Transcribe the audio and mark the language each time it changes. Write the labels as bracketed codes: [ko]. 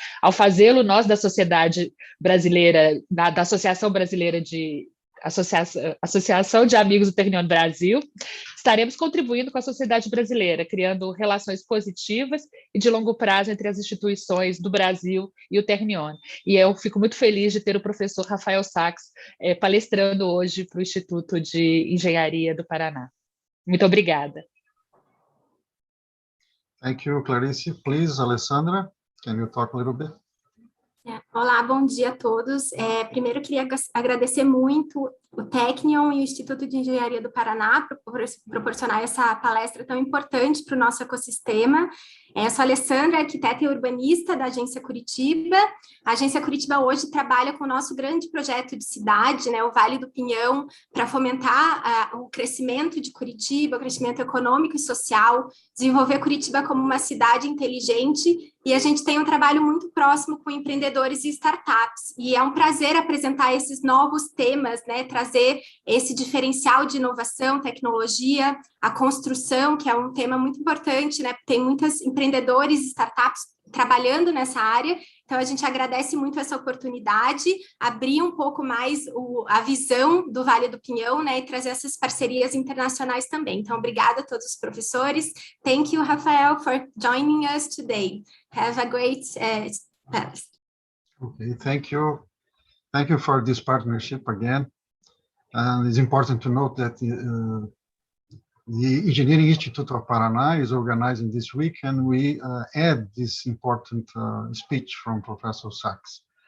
[pt] Ao fazê-lo, nós da Sociedade Brasileira, da Associação Brasileira de Associação de Amigos do Technion Brasil, estaremos contribuindo com a sociedade brasileira, criando relações positivas e de longo prazo entre as instituições do Brasil e o Technion. E eu fico muito feliz de ter o professor Rafael Sacks palestrando hoje para o Instituto de Engenharia do Paraná. Muito obrigada. [en] Thank you, Clarice. Please, Alessandra, can you talk a little bit? [pt] Olá, bom dia a todos. Primeiro, queria agradecer muito o Technion e o Instituto de Engenharia do Paraná por proporcionar essa palestra tão importante para o nosso ecossistema. Eu sou a Alessandra, arquiteta e urbanista da Agência Curitiba. A Agência Curitiba hoje trabalha com o nosso grande projeto de cidade, né, o Vale do Pinhão, para fomentar o crescimento de Curitiba, o crescimento econômico e social, desenvolver Curitiba como uma cidade inteligente, e a gente tem um trabalho muito próximo com empreendedores e startups, e é um prazer apresentar esses novos temas, né, trazer esse diferencial de inovação, tecnologia, a construção, que é um tema muito importante, né, tem muitos empreendedores e startups trabalhando nessa área, então a gente agradece muito essa oportunidade, abrir um pouco mais a visão do Vale do Pinhão, né, e trazer essas parcerias internacionais também. Então, obrigada a todos os professores. [en] Thank you, Rafael, for joining us today. Have a great Palestra. Okay, thank you. Thank you for this partnership again. And it's important to note that the Engineering Institute of Paraná is organizing this week, and we add this important speech from Professor Sacks.